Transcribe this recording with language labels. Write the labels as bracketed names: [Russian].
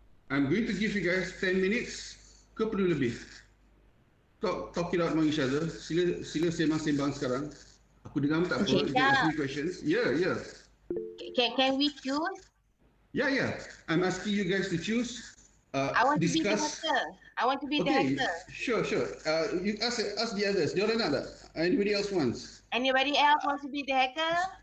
[English] I'm going to give you guys 10 minutes [Malay] ke perlu lebih. [English] Talk it out among each other. [Malay] Sila sembang-sembang sekarang. Aku dengar tak apa. [English] You can ask me questions. Yeah. Can we choose? Yeah. I'm asking you guys to choose. I want to be the hacker. I want to be the hacker. Sure. You ask the others. [Malay] Diorang nak tak? [English] Anybody else wants? Anybody else wants to be the hacker?